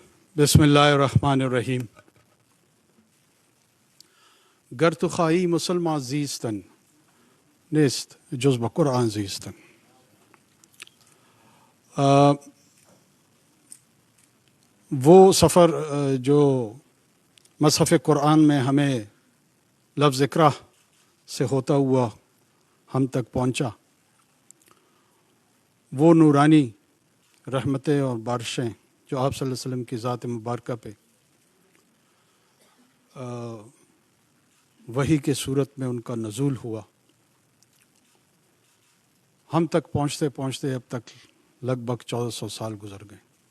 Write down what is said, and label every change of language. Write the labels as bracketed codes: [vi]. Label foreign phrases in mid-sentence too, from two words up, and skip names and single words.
[ar] بسم اللہ الرحمن الرحیم. [fa] گر تو خواهی مسلمان زیستن نیست جز با قرآن زیستن. [ur] وہ سفر جو مصحف قرآن میں ہمیں لفظ اقرا سے ہوتا ہوا ہم تک پہنچا، وہ نورانی رحمتیں اور بارشیں جو آپ صلی اللہ علیہ وسلم کی ذات مبارکہ پہ وحی کے صورت میں ان کا نزول ہوا، ہم تک پہنچتے پہنچتے اب تک لگ بھگ 1400 سال گزر گئے.